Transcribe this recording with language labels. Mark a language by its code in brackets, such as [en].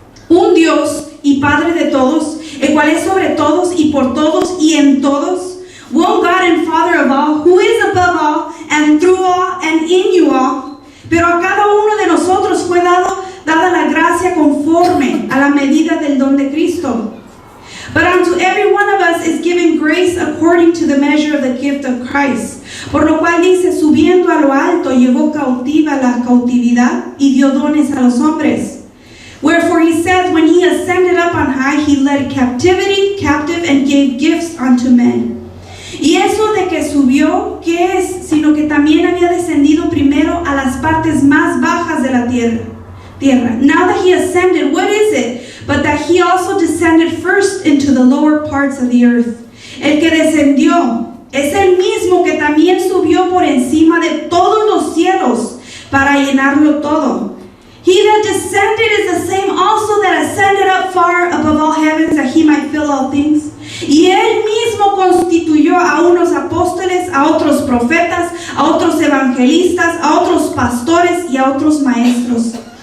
[es] Un Dios y Padre de todos, el cual es sobre todos y por todos y en todos. [en] One God and Father of all, who is above all and through all and in you all. [es] Pero a cada uno de nosotros fue dada la gracia conforme a la medida del don de Cristo. [en] But unto every one of us is given grace according to the measure of the gift of Christ. [es] Por lo cual dice, subiendo a lo alto, llevó cautiva la cautividad y dio dones a los hombres. [en] Wherefore he says, when he ascended up on high, he led captivity captive and gave gifts unto men. [es] Y eso de que subió, ¿qué es? Sino que también había descendido primero a las partes más bajas de la tierra. [en] Now that he ascended, what is it? But that he also descended first into the lower parts of the earth. [es] El que descendió es el mismo que también subió por encima de todos los cielos para llenarlo todo. [en] He that descended is the same also that ascended up far above all heavens, that he might fill all things. [es] Y él mismo constituyó a unos apóstoles, a otros profetas, a otros evangelistas, a otros pastores y a otros maestros.